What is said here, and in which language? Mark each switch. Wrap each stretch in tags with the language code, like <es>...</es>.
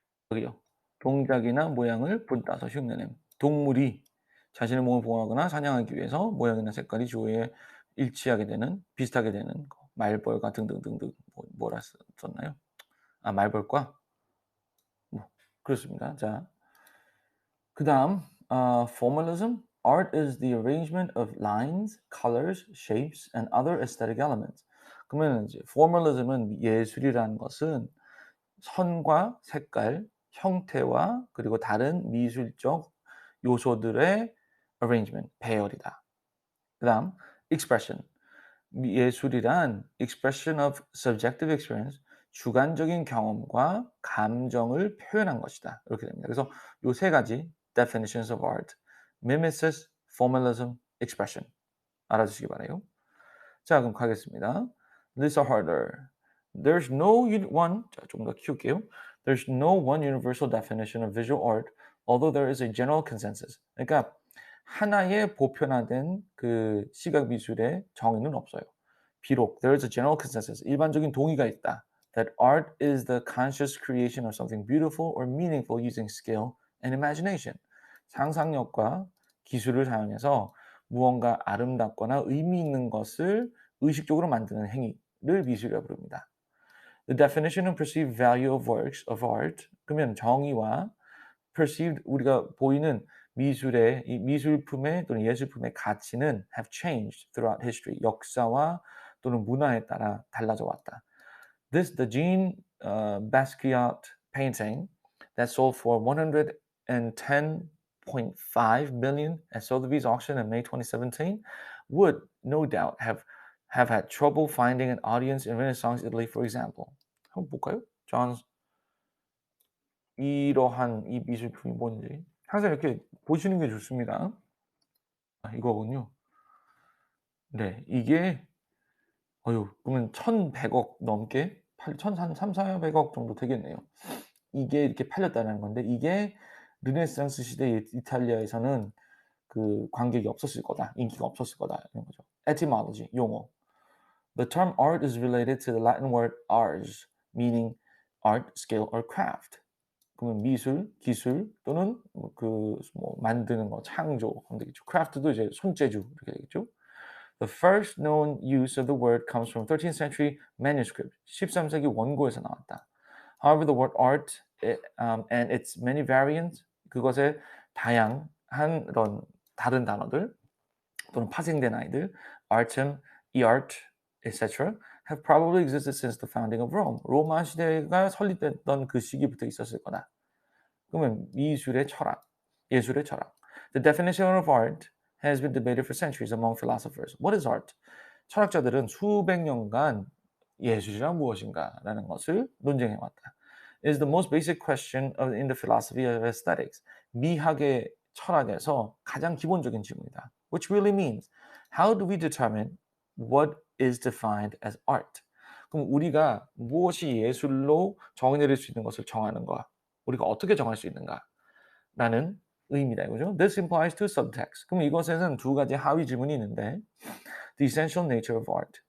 <ko>여기요. 동작이나 모양을 본따서 흉내냄. 동물이 자신의 몸을 보호하거나 사냥하기 위해서 모양이나 색깔이 주위에 일치하게 되는 비슷하게 되는 거. 말벌과 등등등등 뭐라 썼나요? 말벌과 뭐 그렇습니다. 자, 그다음 formalism.</ko> <en>Art is the arrangement of lines, colors, shapes and other aesthetic elements.</en> <ko>그러면 이제 formalism은 예술이라는 것은 선과 색깔, 형태와 그리고 다른 미술적 요소들의 arrangement, 배열이다. 그다음 expression. 예술이란</ko> <en>expression of subjective experience,</en> <ko>주관적인 경험과 감정을 표현한 것이다. 이렇게 됩니다. 그래서 요 세 가지</ko> <en>definitions of art,</en> <ko>mimesis, formalism, expression 알아두시기 바라요. 자, 그럼 가겠습니다.</ko> <en>These are harder. There's no one.</en> <ko>자, 조금 더 키울게요.</ko> <en>There's no one universal definition of visual art, although there is a general consensus.</en> <ko>그러니까 하나의 보편화된 시각 미술의 정의는 없어요. 비록</ko> <en>there is a general consensus,</en> <ko>일반적인 동의가 있다.</ko> <en>That art is the conscious creation of something beautiful or meaningful using skill and imagination.</en> <ko>상상력과 기술을 사용해서 무언가 아름답거나 의미 있는 것을 의식적으로 만드는 행위를 미술이라고 부릅니다.</ko> <en>The definition and perceived value of works of art.</en> <ko>그러면 정의와 perceived 우리가 보이는 미술의 이 미술품의 또는 예술품의 가치는</ko> <en>have changed throughout history.</en> <ko>역사와 또는 문화에 따라 달라져 왔다.</ko> <en>The Jean Basquiat painting that sold for 110.5 million at Sotheby's auction in May 2017 would no doubt have had trouble finding an audience in Renaissance Italy, for example.</en> <ko>한번 볼까요? John 이러한 이 미술품이 뭔지 항상 이렇게 보시는 게 좋습니다. 이거군요. 네. 이게 그러면 1,100억 넘게 한 3,400억 정도 되겠네요. 이게 이렇게 팔렸다는 건데 이게 르네상스 시대 이탈리아에서는 관객이 없었을 거다. 인기가 없었을 거다. 이런 거죠. etymology 용어.</ko> <en>The term art is related to the Latin word ars, meaning art, skill or craft.</en> <ko>그러면 미술, 기술 또는 만드는 거, 창조 하면 되겠죠. craft도 이제 손재주 이렇게 되겠죠.</ko> <en>The first known use of the word comes from 13th century manuscript.</en> <ko>13세기 원고에서 나왔다.</ko> <en>However, the word art and its many variants,</en> <ko>그것의 다양한 이런 다른 단어들 또는 파생된 아이들,</ko> <en>artem, eart, etc. have probably existed since the founding of Rome.</en> <ko>로마 시대가 설립됐던 그 시기부터 있었을 거다. 그러면 미술의 철학, 예술의 철학.</ko> <en>The definition of art has been debated for centuries among philosophers. What is art?</en> <ko>철학자들은 수백 년간 예술이란 무엇인가라는 것을 논쟁해 왔다.</ko> <en>Is the most basic question in the philosophy of aesthetics.</en> <ko>미학의 철학에서 가장 기본적인 질문이다.</ko> <en>Which really means, how do we determine what is defined as art?</en> <ko>그럼 우리가 무엇이 예술로 정의내릴 수 있는 것을 정하는 거야. 우리가 어떻게 정할 수 있는가라는 의미다 이거죠.</ko> <en>This implies two subtexts.</en> <ko>그럼 이것에는 두 가지 하위 질문이 있는데,</ko> <en>the essential nature of art.</en>